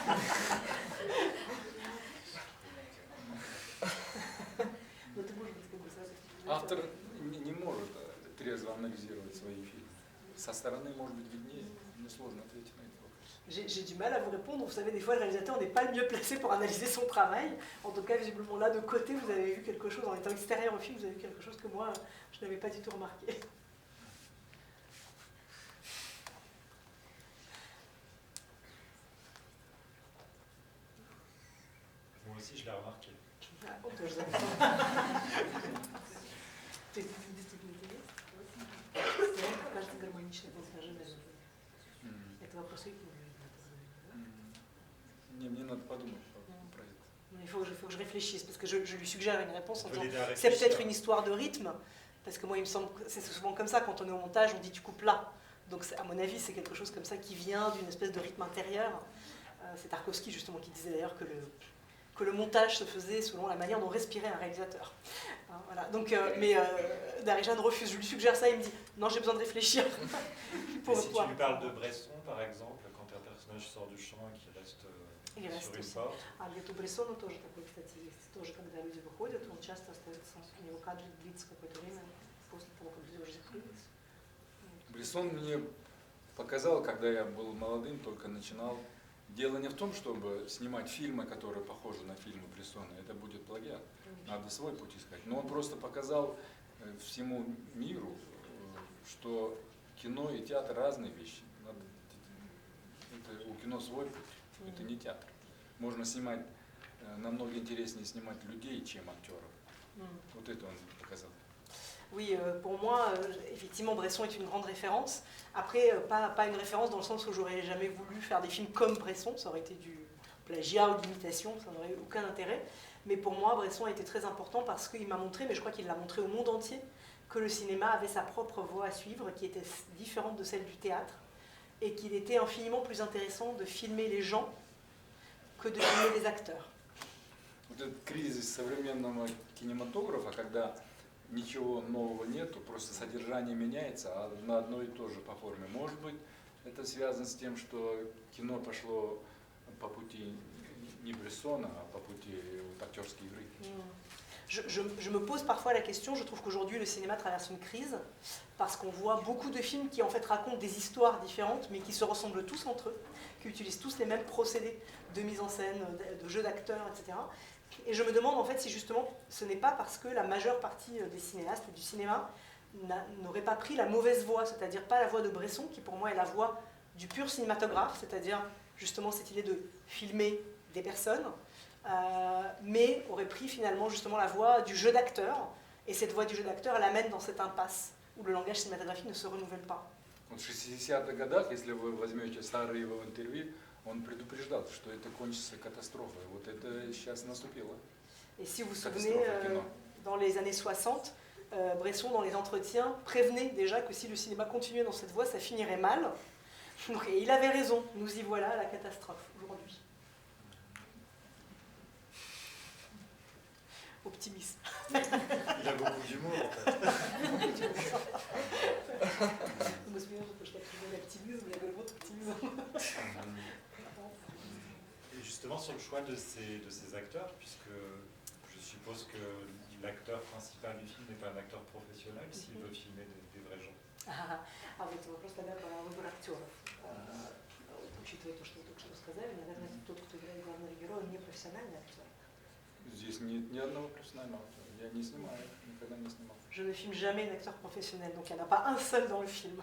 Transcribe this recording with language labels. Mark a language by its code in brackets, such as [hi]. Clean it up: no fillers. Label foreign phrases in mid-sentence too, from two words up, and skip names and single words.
[ru] Автор не может трезво анализировать свои фильмы. Со стороны, может быть, виднее, но сложно ответить на этот вопрос. [fr] J'ai du mal à vous répondre. Vous savez, des fois, le réalisateur n'est pas le mieux placé pour analyser son travail. En tout cas, visiblement, là, de côté, vous avez vu quelque chose, en étant extérieur au film, vous avez vu quelque chose que moi, je n'avais pas du tout remarqué. Moi aussi, je l'ai remarqué. Ah, on peut [ru] кажется гармоничной изложение. Это вопрос Не, мне надо подумать про это. [fr] Il faut que je réfléchisse, parce que je lui suggère une réponse en disant c'est peut-être une histoire de rythme, parce que moi il me semble que c'est souvent comme ça, quand on est au montage, on dit tu coupes là. Donc à mon avis c'est quelque chose comme ça qui vient d'une espèce de rythme intérieur. C'est Tarkovsky justement qui disait d'ailleurs que le montage se faisait selon la manière dont respirait un réalisateur. Hein, voilà. Donc, Darijan refuse, je lui suggère ça, il me dit non, j'ai besoin de réfléchir. Si tu lui parles de Bresson par exemple, quand un personnage sort du champ et qu'il reste sur une porte. [ru] А где-то у Брессона тоже такой, кстати, есть. Тоже, когда люди выходят, он часто остается, у него кадр длится какое-то время после того, как люди уже закрылись. Брессон мне показал, когда я был молодым, только начинал. Дело не в том, чтобы снимать фильмы, которые похожи на фильмы Брессона, это будет плагиат, надо свой путь искать. Но он просто показал всему миру, что кино и театр разные вещи. Это, у кино свой путь, это не театр. Можно снимать, намного интереснее снимать людей, чем актеров. Вот это он показал. [fr] Oui, pour moi, effectivement, Bresson est une grande référence. Après, pas une référence dans le sens où j'aurais jamais voulu faire des films comme Bresson, ça aurait été du plagiat ou de l'imitation, ça n'aurait eu aucun intérêt. Mais pour moi, Bresson a été très important parce qu'il m'a montré, mais je crois qu'il l'a montré au monde entier, que le cinéma avait sa propre voie à suivre, qui était différente de celle du théâtre, et qu'il était infiniment plus intéressant de filmer les gens que de filmer les acteurs. [ru] Вот этот кризис современного кинематографа, когда ничего нового нету, просто содержание меняется, а на одно и то же по форме. Может быть, это связано с тем, что кино пошло по пути не Брессона, а по пути актерской игры. [fr] Je me pose parfois la question, je trouve qu'aujourd'hui le cinéma traverse une crise, parce qu'on voit beaucoup de films qui en fait racontent des histoires différentes, mais qui se ressemblent tous entre eux, qui utilisent tous les mêmes procédés de mise en scène, de jeu d'acteurs, etc. Et je me demande en fait si justement ce n'est pas parce que la majeure partie des cinéastes du cinéma n'aurait pas pris la mauvaise voie, c'est-à-dire pas la voie de Bresson, qui pour moi est la voie du pur cinématographe, c'est-à-dire justement cette idée de filmer des personnes, mais aurait pris finalement justement la voie du jeu d'acteur, et cette voie du jeu d'acteur, elle amène dans cette impasse où le langage cinématographique ne se renouvelle pas. [ru] В 60-х годах, если вы возьмете старые его интервью, он предупреждал, что это кончится катастрофой. Вот это сейчас наступило. [fr] Et si vous vous souvenez, dans les années 60, Bresson, dans les entretiens, prévenait déjà que si le cinéma continuait dans cette voie, ça finirait mal. Donc, et il avait raison, nous y voilà à la catastrophe aujourd'hui. Optimisme. Il a beaucoup d'humour en fait. Je me souviens, je t'appelais l'optimisme, il y avait l'autre optimisme. Et justement sur le choix de ces acteurs, puisque je suppose que l'acteur principal du film n'est pas un acteur professionnel s'il veut filmer des vrais gens. [ru] А вот вопрос тогда про выбор актеров. Учитывая то, что вы только что сказали, наверное, тот, кто играет главного героя, не профессиональный актер. Здесь нет ни одного профессионального актера. Я не снимаю, никогда не снимал. [fr] Je ne filme jamais d'acteur professionnel, donc il n'y en a pas un seul dans le film.